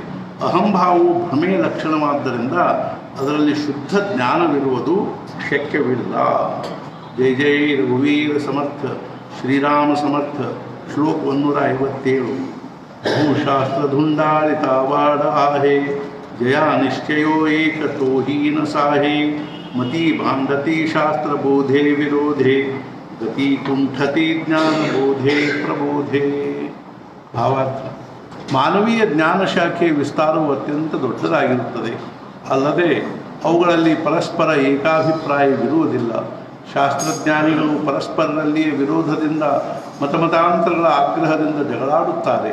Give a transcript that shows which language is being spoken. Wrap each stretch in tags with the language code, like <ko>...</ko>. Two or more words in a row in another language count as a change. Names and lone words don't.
<kn>ಅಹಂಭಾವವು ಭ್ರಮೆಯ ಲಕ್ಷಣವಾದ್ದರಿಂದ ಅದರಲ್ಲಿ ಶುದ್ಧ ಜ್ಞಾನವಿರುವುದು ಶಕ್ಯವಿಲ್ಲ.</kn> <mr>जय जय रघुवीर समर्थ श्रीराम समर्थ ಶ್ಲೋಕ 157. भूशास्त्रधुंडाळितावाड आहे जया निश्चयो एक तो हीन साहे मती भांडती शास्त्र बोधे विरोधे गति कुंठती ज्ञान बोधे प्रबोधे.</mr> <kn>ಭಾವಾರ್ಥ: ಮಾನವೀಯ ಜ್ಞಾನ ಶಾಖೆ ವಿಸ್ತಾರವು ಅತ್ಯಂತ ದೊಡ್ಡದಾಗಿರುತ್ತದೆ. ಅಲ್ಲದೆ ಅವುಗಳಲ್ಲಿ ಪರಸ್ಪರ ಏಕಾಭಿಪ್ರಾಯವಿರುವುದಿಲ್ಲ. ಶಾಸ್ತ್ರಜ್ಞಾನಿಗಳು ಪರಸ್ಪರರಲ್ಲಿಯೇ ವಿರೋಧದಿಂದ ಮತಾಂತರಗಳ ಆಗ್ರಹದಿಂದ ಜಗಳಾಡುತ್ತಾರೆ.</kn>